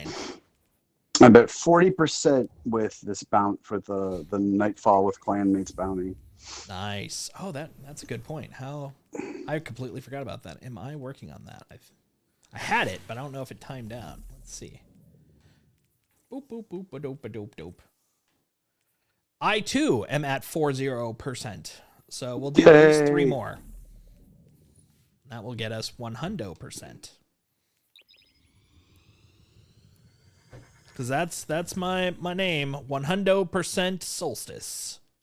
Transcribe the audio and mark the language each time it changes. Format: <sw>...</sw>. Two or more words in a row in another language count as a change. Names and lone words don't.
<en>I'm at 40% with this bounty for the Nightfall with Clanmates bounty. Nice. Oh, that's a good point. How I completely forgot about that. Am I working on that? I had it, but I don't know if it timed out. Let's see. Boop boop boop ba doop ba doop doop. I too am at 40%. So we'll do at least 3 more. That will get us 100%. Because that's my name, 100% Solstice.</en>